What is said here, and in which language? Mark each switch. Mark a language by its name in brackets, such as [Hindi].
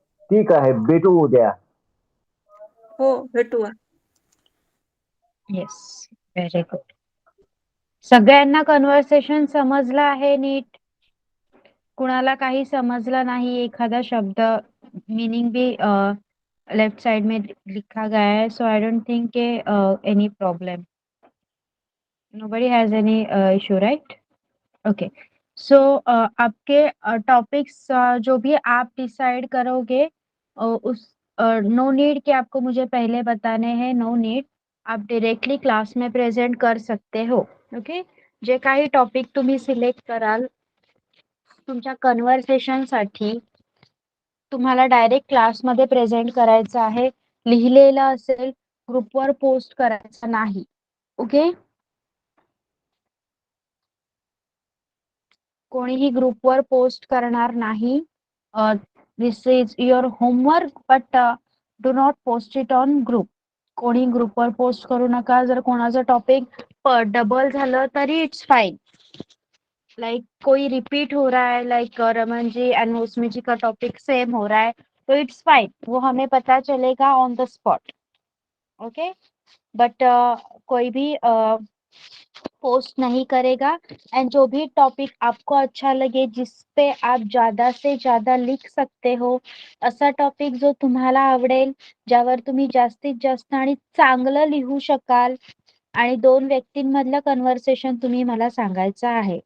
[Marathi] ठीक आहे, भेटू उद्या. हो, भेटू. [English] Yes, very good. [Marathi] सगळ्यांना कन्व्हर्सेशन समजलं आहे नीट? कुणाला काही समजलं नाही, एखादा शब्द मिनिंग बी [English] left side [Hindi] में लिखा गया है, [English] So I don't think के any problem, nobody has any issue, right? [Hindi] Okay, सो आपके टॉपिक्स जो भी आप डिसाइड करोगे उस नो नीड कि आपको मुझे पहले बताने हैं, नो नीड, आप डायरेक्टली क्लास में प्रेझेंट कर सकते हो. [Marathi] ओके, जे काही टॉपिक तुम्ही सिलेक्ट कराल तुमच्या कन्व्हर्सेशनसाठी तुम्हाला डायरेक्ट क्लासमध्ये प्रेझेंट करायचं आहे. लिहिलेलं असेल, ग्रुपवर पोस्ट करायचं नाही. ओके, कोणीही ग्रुपवर पोस्ट करणार नाही. [English] This is your homework, but do not post it on group. [Marathi] कोणी ग्रुपवर पोस्ट करू नका. जर कोणाचं टॉपिक डबल झालं तरी [English] It's fine. [Hindi] लाइक कोई रिपीट हो रहा है, लाइक रमन जी एंड मौसमी जी का टॉपिक सेम हो रहा है, तो इट्स फाइन, वो हमें पता चलेगा [English] On the spot. [Hindi] Okay, but कोई भी पोस्ट नहीं करेगा. एंड जो भी टॉपिक आपको अच्छा लगे, जिस पे आप ज्यादा से ज्यादा लिख सकते हो, [Marathi] असा टॉपिक जो तुम्हाला आवडेल, ज्यावर तुम्ही जास्तीत जास्त आणि चांगलं लिहू शकाल, आणि 2 व्यक्तींमधलं कन्व्हर्सेशन तुम्ही मला सांगायचं आहे.